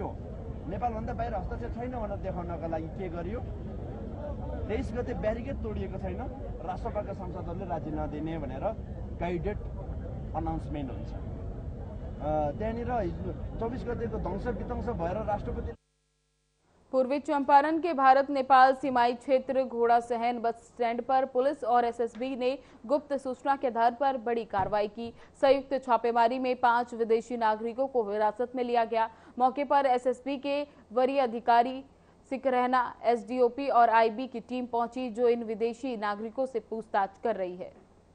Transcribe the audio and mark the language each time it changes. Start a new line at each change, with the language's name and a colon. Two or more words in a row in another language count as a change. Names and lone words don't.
Nepali: यो नेपालभन्दा बाहिर हस्तक्षेप छैन भनेर देखाउनका लागि के गरियो? 23 गते ब्यारिकेड तोडिएको छैन, राष्ट्रसभाका सांसदहरूले राज्य नदिने भनेर गाइडेड अनाउन्समेन्ट हुन्छ। त्यहाँनिर 24 गतेको ध्वंस विध्वंस भएर राष्ट्रपति।
Hindi: पूर्वी चंपारण के भारत नेपाल सीमाई क्षेत्र घोड़ा सहन बस स्टैंड पर पुलिस और एसएसबी ने गुप्त सूचना के आधार पर बड़ी कार्रवाई की। संयुक्त छापेमारी में 5 विदेशी नागरिकों को हिरासत में लिया गया। मौके पर एसएसबी के वरीय अधिकारी सिकरहना, एसडीओपी और आईबी की टीम पहुंची, जो इन विदेशी नागरिकों से पूछताछ कर रही है।